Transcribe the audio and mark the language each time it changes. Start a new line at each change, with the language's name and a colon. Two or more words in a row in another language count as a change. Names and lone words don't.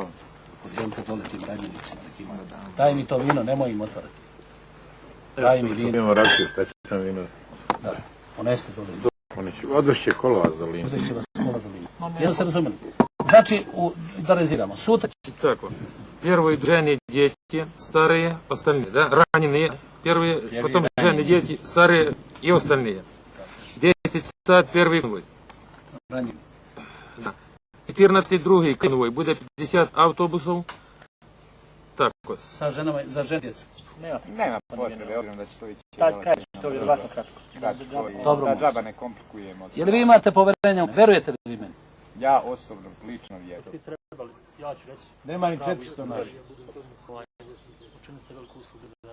Serbian: Podijelite dole tim ranjenicima. Daj mi to vino, nemoj im otvarati. Daj mi vino. Imamo rakiju, šta će sam vino? Da, poneste dole. Odvešće kolovac do Lina. Odvešće vas kola do Lina. Jel se razumeli? Znači, da reziramo. Sutra.
Russian: Так вот. Первые жены дети, старые, остальные, да? Раненые, первые, потом жены дети, старые и остальные. 10 сад первый конвой. Да. 14 другий конвой. Будет 50 автобусов. Так вот.
Serbian: Sa ženama, za žen djecu. Nema potrebe, obzirom da će to ići. Kaže to vjerovatno kratko. Dobro. Da džaba ne komplikujemo. Jel vi imate poverenja? Verujete li vi meni? Ja osobno, lično vjerujem. Ja ću reći. Nema ni 400 naši. Učinili ste veliku uslugu za...